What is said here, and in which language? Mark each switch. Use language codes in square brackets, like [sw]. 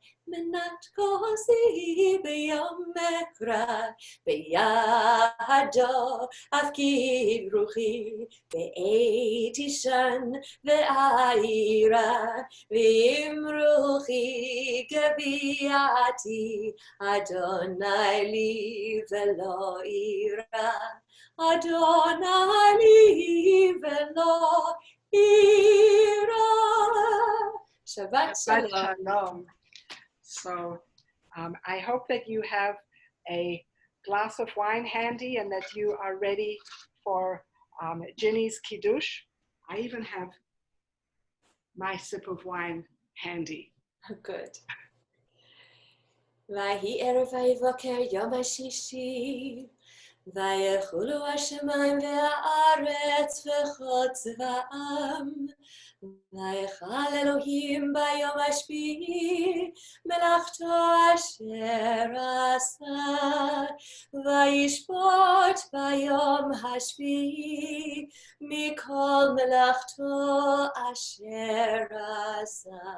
[he] מנת כוסי ביום אקרא בידו אפקיד רוחי בעת ישן ואירה ועם רוחי גביעתי אדוני לי ולא אירה אדוני לי ולא אירה. Shabbat Shalom. [en] So I hope that you have a glass of wine handy and that you are ready for Ginny's Kiddush. I even have my sip of wine handy. Good. [he] ויהי ערב ויבוקר יום השישי ויחולו השמיים והארץ וכל צבאם ויכל אלוהים ביום השביעי מלאכתו אשר עשה וישפוט ביום השביעי מכל מלאכתו אשר עשה